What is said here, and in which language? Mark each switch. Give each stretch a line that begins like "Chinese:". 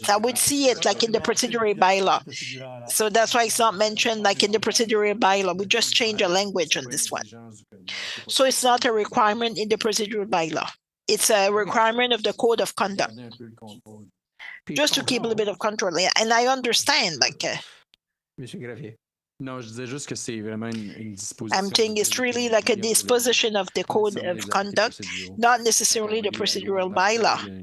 English: So I would see it like in the procedural bylaw. So that's why it's not mentioned like in the procedural bylaw. We just change the language on this one. So it's not a requirement in the procedural bylaw. It's a requirement of the code of conduct. Just to keep a little bit of control. And I understand like.
French: Monsieur Gravier. No, je disais juste que c'est vraiment une disposition.
English: I'm saying it's really like a disposition of the code of conduct, not necessarily the procedural bylaw.